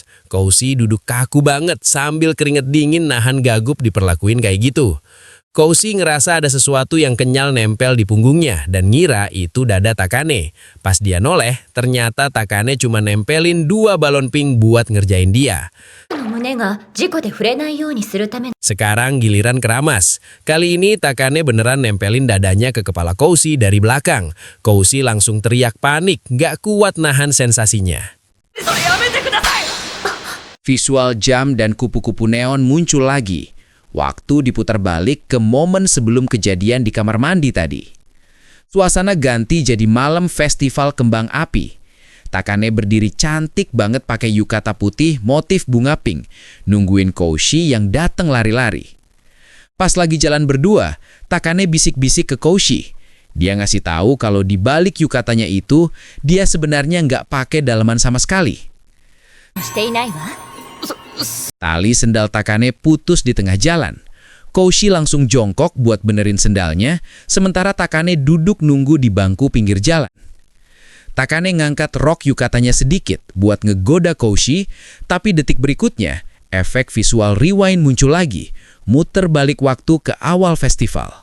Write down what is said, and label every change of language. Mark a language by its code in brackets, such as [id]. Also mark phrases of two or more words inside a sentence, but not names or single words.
[id] Koushi duduk kaku banget sambil keringet dingin nahan gagup diperlakuin kayak gitu. Koushi ngerasa ada sesuatu yang kenyal nempel di punggungnya dan ngira itu dada Takane. Pas dia noleh, ternyata Takane cuma nempelin 2 balon pink buat ngerjain dia. [ja] 胸が事故で触れないようにするため [id] Sekarang giliran keramas. Kali ini Takane beneran nempelin dadanya ke kepala Koushi dari belakang. Koushi langsung teriak panik, gak kuat nahan sensasinya. Visual jam dan kupu-kupu neon muncul lagi. Waktu diputar balik ke momen sebelum kejadian di kamar mandi tadi. Suasana ganti jadi malam festival kembang api. Takane berdiri cantik banget pakai yukata putih motif bunga pink, nungguin Koushi yang datang lari-lari. Pas lagi jalan berdua, Takane bisik-bisik ke Koushi. Dia ngasih tahu kalau di balik yukatanya itu, dia sebenarnya nggak pakai daleman sama sekali. [ja] していないわ。 [id] Tali sendal Takane putus di tengah jalan. Koushi langsung jongkok buat benerin sendalnya, sementara Takane duduk nunggu di bangku pinggir jalan. Takane ngangkat rok yukatanya sedikit buat ngegoda Koushi, tapi detik berikutnya, efek visual rewind muncul lagi, muter balik waktu ke awal festival.